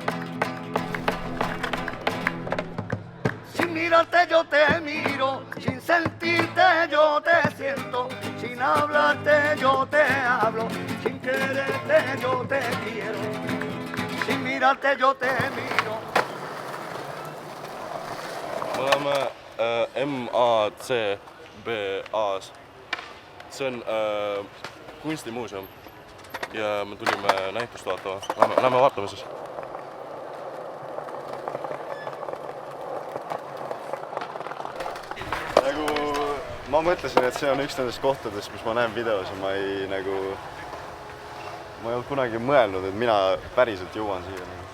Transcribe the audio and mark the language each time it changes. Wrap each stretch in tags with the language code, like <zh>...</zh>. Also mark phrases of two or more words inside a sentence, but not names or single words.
<es>Sin mirarte yo te miro, sin sentirte yo te siento, sin hablarte yo te hablo, sin quererte yo te quiero, sin mirarte yo te miro.</es> <et>Me oleme MACBA-s. See on kunstimuuseum ja me tulime näitust vaatama. Lähme vaatame siis. Ma mõtlesin, et see on üks nendest kohtadest, mis ma näen videos ja ma ei olnud kunagi mõelnud, et mina päriselt jõuan siia.</et>